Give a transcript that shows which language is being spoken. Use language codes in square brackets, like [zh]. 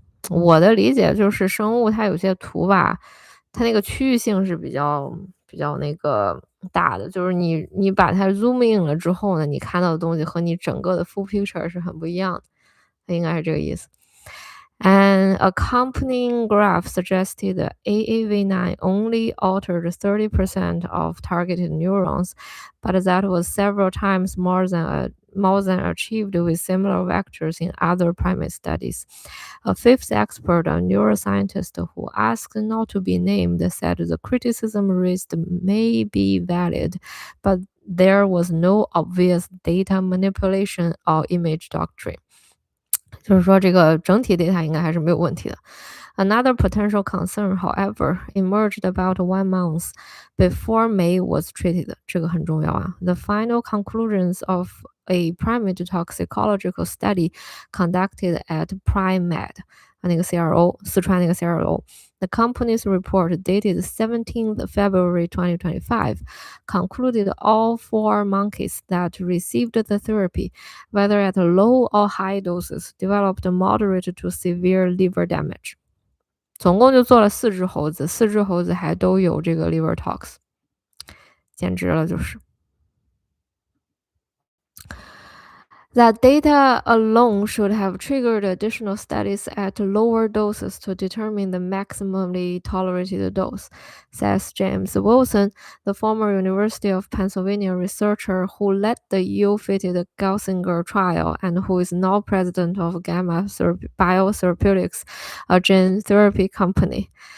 [zh] 我的理解就是生物它有些图吧，它那个区域性是比较那个大的，就是你把它 zoom in 了之后呢，你看到的东西和你整个的 full picture 是很不一样的，它应该是这个意思。 [en] An accompanying graph suggested that AAV9 only altered 30% of targeted neurons, but that was several times more than achieved with similar vectors in other primate studies. A fifth expert, a neuroscientist who asked not to be named, said the criticism raised may be valid, but there was no obvious data manipulation or image doctrine. [zh] 就是说这个整体 data 应该还是没有问题的。 [en] Another potential concern, however, emerged about 1 month before May was treated. [zh] 这个很重要啊。 [en] The final conclusions of a primate toxicological study conducted at PrimeMed, 那个 CRO, [zh] 四川那个 [en] CRO. The company's report dated 17th February 2025 concluded all 4 monkeys that received the therapy, whether at low or high doses, developed moderate to severe liver damage. [zh] 总共就做了4只猴子，4只猴子还都有这个 liver tox， 简直了就是。 [en] That data alone should have triggered additional studies at lower doses to determine the maximally tolerated dose, says James Wilson, the former University of Pennsylvania researcher who led the ill-fated Gelsinger trial and who is now president of Gamma Biotherapeutics, a gene therapy company.